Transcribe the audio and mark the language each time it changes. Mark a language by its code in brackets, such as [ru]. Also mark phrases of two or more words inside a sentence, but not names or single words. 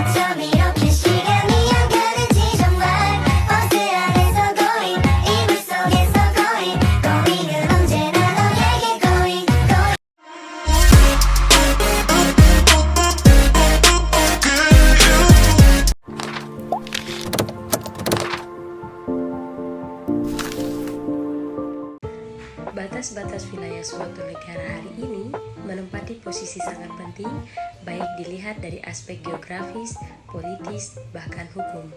[ko] 밤 이렇게 시간이 안 가는지 정말 버스 안에서 going 이불 속에서 [en] going going [ko] 은 언제나 너에게 [en] going going [id] Batas-batas wilayah suatu negara hari ini menempati posisi sangat penting, baik dilihat dari aspek geografis, politis, bahkan hukum.